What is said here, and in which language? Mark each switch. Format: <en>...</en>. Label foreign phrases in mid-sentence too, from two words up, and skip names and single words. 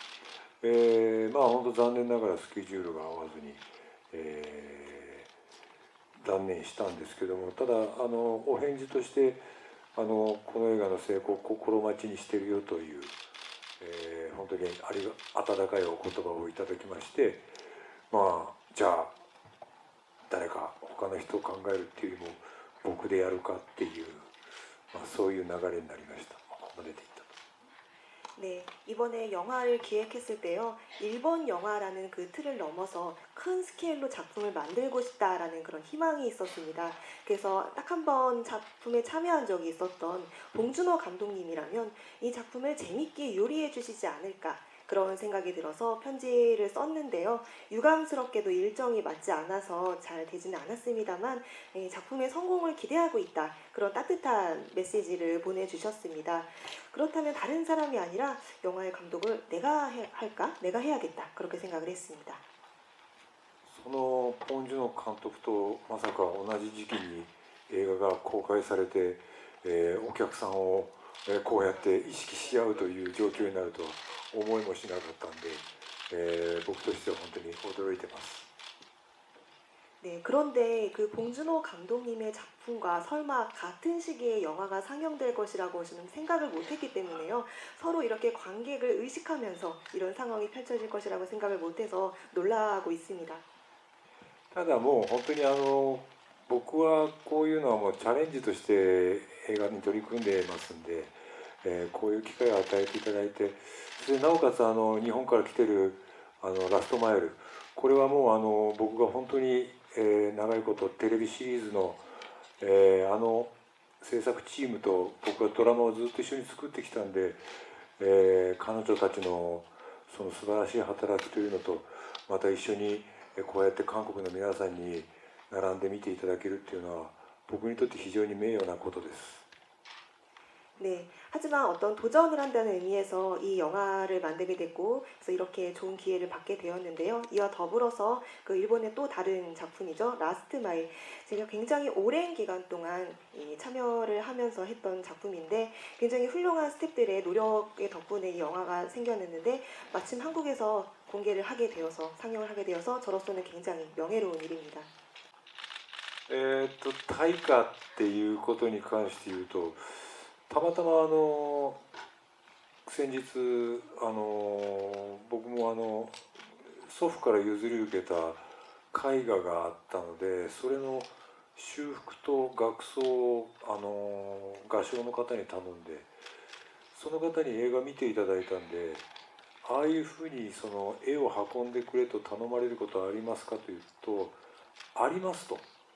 <ja>本当残念ながらスケジュールが合わずに、断念したんですけども、ただお返事としてこの映画の成功を心待ちにしているよという、本当に温かいお言葉をいただきまして、じゃあ誰か他の人を考えるっていうよりも僕でやるかっていう、そういう流れになりました。ここまでで言った。</ja> <ko>네, 이번에 영화를 기획했을 때요, 일본 영화라는 그 틀을 넘어서 큰 스케일로 작품을 만들고 싶다라는 그런 희망이 있었습니다. 그래서 딱 한 번 작품에 참여한 적이 있었던 봉준호 감독님이라면 이 작품을 재밌게 요리해 주시지 않을까, 그런 생각이 들어서 편지를 썼는데요. 유감스럽게도 일정이 맞지 않아서 잘 되지는 않았습니다만 작품의 성공을 기대하고 있다, 그런 따뜻한 메시지를 보내주셨습니다. 그렇다면 다른 사람이 아니라 영화의 감독을 내가 할까? 내가 해야겠다, 그렇게 생각을 했습니다.</ko> <ja>そのポン・ジュノ監督とまさか同じ時期に映画が公開されて、お客さんを、こうやって意識し合うという状況になるとは思いもしなかったんで、僕としては本当に驚いてます。</ja> <ko>네, 그런데 그 봉준호 감독님의 작품과 설마 같은 시기에 영화가 상영될 것이라고 저는 생각을 못했기 때문에요. 서로 이렇게 관객을 의식하면서 이런 상황이 펼쳐질 것이라고 생각을 못해서 놀라고 있습니다.</ko> <ja>ただもう本当に僕はこういうのはもうチャレンジとして映画に取り組んでますんで、こういう機会を与えていただいて、それでなおかつ日本から来てるラストマイル、これはもう僕が本当に、長いことテレビシリーズの、制作チームと僕はドラマをずっと一緒に作ってきたんで、彼女たちのその素晴らしい働きというのと、また一緒にこうやって韓国の皆さんに並んで見ていただけるっていうのは僕にとって非常に名誉なことです。</ja> <ko>네, 하지만 어떤 도전을 한다는 의미에서 이 영화를 만들게 됐고, 그래서 이렇게 좋은 기회를 받게 되었는데요. 이와 더불어서 그 일본의 또 다른 작품이죠, 라스트 마일. 제가 굉장히 오랜 기간 동안 참여를 하면서 했던 작품인데, 굉장히 훌륭한 스태프들의 노력의 덕분에 이 영화가 생겨났는데, 마침 한국에서 공개를 하게 되어서, 상영을 하게 되어서 저로서는 굉장히 명예로운 일입니다.</ko> <ja>対価っていうことに関して言うと、たまたま先日僕も祖父から譲り受けた絵画があったので、それの修復と額装を画商の方に頼んで、その方に映画見ていただいたんで、ああいうふうにその絵を運んでくれと頼まれることはありますかというと、ありますと。</ja>